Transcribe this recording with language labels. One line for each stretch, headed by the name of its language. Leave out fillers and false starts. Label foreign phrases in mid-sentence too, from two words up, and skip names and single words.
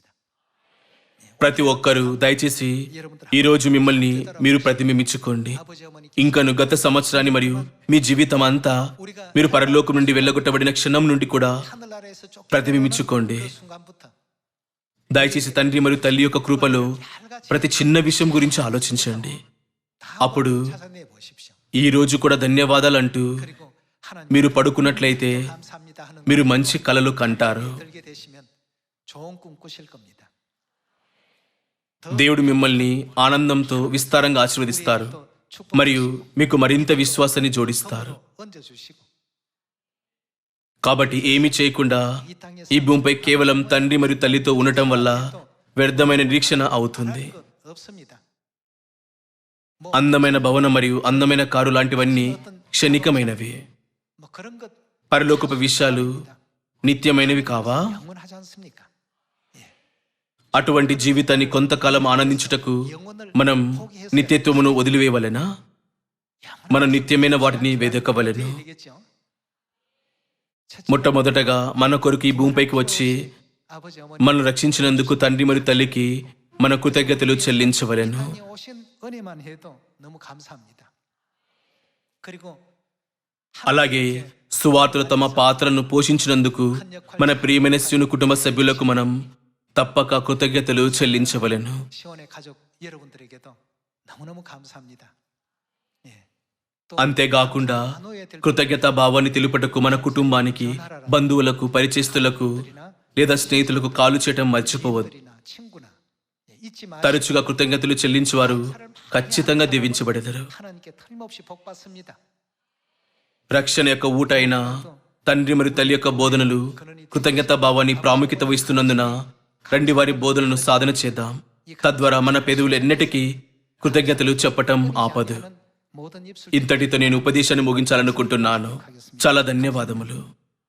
Telugu: ప్రతి ఒక్కరూ దయచేసి ఈరోజు మిమ్మల్ని మీరు ప్రతిబింబించుకోండి.
Korean: 아버지 어머니
Telugu: ఇంకను గత సంవత్సరాన్ని మరియు మీ జీవితం అంతా మీరు పరలోకం నుండి వెళ్ళగొట్టబడిన క్షణం నుండి కూడా
Korean: 하늘나라에서 쫓겨나는
Telugu: ప్రతిబింబించుకోండి.
Korean: 그 순간부터
Telugu: దయచేసి తండ్రి మరియు తల్లి యొక్క కృపలో ప్రతి చిన్న విషయం గురించి ఆలోచించండి. అప్పుడు
Korean: 찾아내 보십시오.
Telugu: ఈ రోజు కూడా ధన్యవాదాలు అంటూ
Korean: 그리고 하나님
Telugu: మీరు పడుకున్నట్లయితే
Korean: 감사합니다 하는
Telugu: మీరు మంచి కలలు కంటారు.
Korean: 들게 되시면 좋은 꿈 꾸실 겁니다.
Telugu: దేవుడు మిమ్మల్ని ఆనందంతో విస్తారంగా ఆశీర్వదిస్తారు
Korean: 또 축복
Telugu: మరియు మీకు మరింత విశ్వాసాన్ని జోడిస్తారు.
Korean: 얹어주시고
Telugu: కాబట్టి ఏమీ చేయకుండా
Korean: 이 땅에서
Telugu: ఈ భూమిపై కేవలం తండ్రి మరియు తల్లితో ఉండటం వల్ల వ్యర్థమైన నిరీక్షణ అవుతుంది.
Korean: 것 없습니다.
Telugu: అందమైన భవనం మరియు అందమైన కారు లాంటివన్నీ క్షణికమైనవి.
Korean: 뭐 그런 것
Telugu: పరలోకపు విషయాలు నిత్యమైనవి కావా?
Korean: 영원하지 않습니까?
Telugu: అటువంటి జీవితాన్ని కొంతకాలం ఆనందించుటకు మనం నిత్యత్వమును వదిలివేయవలెనా? మనం నిత్యమైన వాటిని వెదకవలెను.
Korean: 되겠죠.
Telugu: మొట్టమొదటగా మన కొరకు ఈ భూమిపైకి వచ్చి
Korean: 아버지 어머니
Telugu: మనల్ని రక్షించినందుకు తండ్రి మరియు తల్లికి మన కృతజ్ఞతలు చెల్లించవలెను.
Korean: 땅에 오신 은혜만 해도 너무 감사합니다. 그리고
Telugu: అలాగే సువార్తలు తమ పాత్రను పోషించినందుకు మన ప్రియమైన శివుని కుటుంబ సభ్యులకు మనం తప్పక కృతజ్ఞతలు చెల్లించవలెను.
Korean: 시온의 가족 여러분들에게도 너무너무 감사합니다. 예. 또
Telugu: అంతేకాకుండా
Korean: 나눠야 될
Telugu: కృతజ్ఞతా భావాన్ని తెలుపుటకు మన కుటుంబానికి, బంధువులకు, పరిచయస్తులకు లేదా స్నేహితులకు కాలు చేయటం మర్చిపోవద్దు.
Korean: 분들이나 친구나 예, 잊지
Telugu: తరచుగా కృతజ్ఞతలు చెల్లించువారు ఖచ్చితంగా దీవించబడెదరు.
Korean: 하나님께 틀림없이 복 받습니다.
Telugu: రక్షణ యొక్క ఊట అయిన తండ్రి మరియు తల్లి యొక్క బోధనలు కృతజ్ఞతా భావాన్ని ప్రాముఖ్యత వహిస్తున్నందున రండి వారి బోధనలను సాధన చేద్దాం. తద్వారా మన పెదవులు ఎన్నటికీ కృతజ్ఞతలు చెప్పటం ఆపదు.
Korean: 모든 입술
Telugu: ఇంతటితో నేను ఉపదేశాన్ని ముగించాలనుకుంటున్నాను. చాలా ధన్యవాదములు.